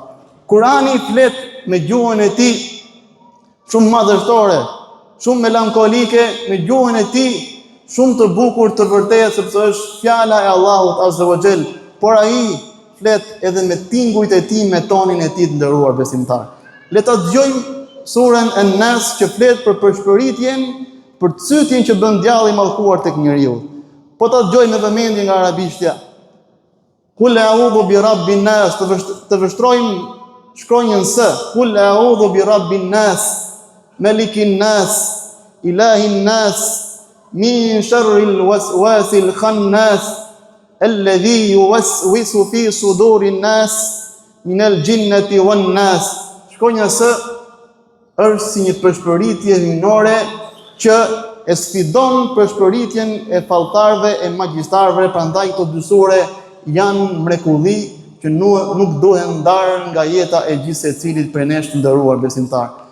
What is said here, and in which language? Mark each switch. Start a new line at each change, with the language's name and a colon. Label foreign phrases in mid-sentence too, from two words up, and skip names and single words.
Albanian: Kur'ani flet me gjuhën e tij shumë madhështore, shumë melankolike, me gjuhën e tij shumë të bukur, të vërtetë, sepse është fjala e Allahut
Arabic: عز وجل,
Albanian: por ai flet edhe me tingujt e tij, me tonin e tij të nderuar besimtar. Le ta dëgjojmë surën an-nas që flet për përshpëritjen, për cytjen që bën djalli i mallkuar tek njeriu. Po ta dëgjojmë me vëmendje nga arabishtja.
Arabic: قل أعوذ برب الناس,
Albanian: të vështrojmë shkronjën s.
Arabic: قل أعوذ برب الناس ملك الناس إله الناس من شر الوسواس الخناس الذي يوسوس في صدور الناس من الجنة والناس.
Albanian: Shkronja s është si një përshpëritje hyjnore që e sfidon përshpëritjen e falltarëve e magjistarëve, prandaj këto dy sure janë mrekulli që nuk duhen ndarë nga jeta e gjithë secilit prej nesh të nderuar besimtar.